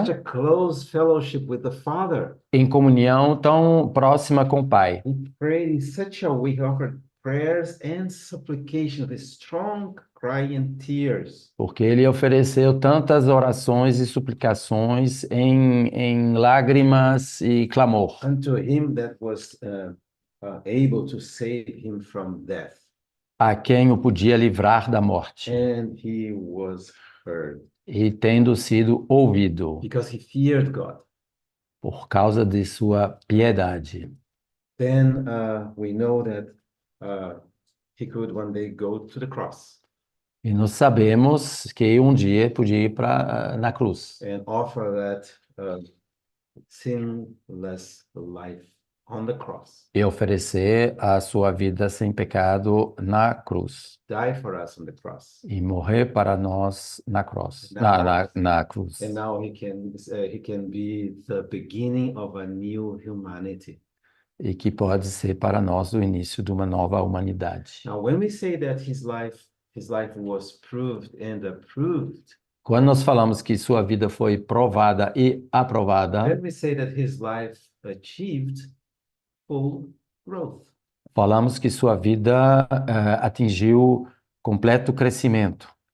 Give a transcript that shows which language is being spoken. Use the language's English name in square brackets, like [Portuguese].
[English] such a close fellowship with the Father. [Portuguese] em comunhão tão próxima com o Pai. [English] He prayed in such a way, he offered prayers and supplication with strong cry and tears. [Portuguese] Porque ele ofereceu tantas orações e suplicações em lágrimas e clamor, [English] Unto him that was able to save him from death. [Portuguese] a quem o podia livrar da morte, [English] And he was heard [Portuguese] e tendo sido ouvido [English] because he feared God. [Portuguese] por causa de sua piedade. [English] Then we know that he could one day go to the cross [Portuguese] E nós sabemos que um dia podia ir na cruz [English] and offer that sinless life on the cross, [Portuguese] e oferecer a sua vida sem pecado na cruz [English] die for us on the cross. [Portuguese] e morrer para nós na cruz, na cruz. [English] And now he can be the beginning of a new humanity. [Portuguese] E que pode ser para nós o início de uma nova humanidade. [English] Now, when we say that his life was proved and approved, [Portuguese] Quando nós falamos que sua vida foi provada e aprovada, [English] then we say that his life achieved full growth. [Portuguese] falamos que sua vida atingiu completo crescimento,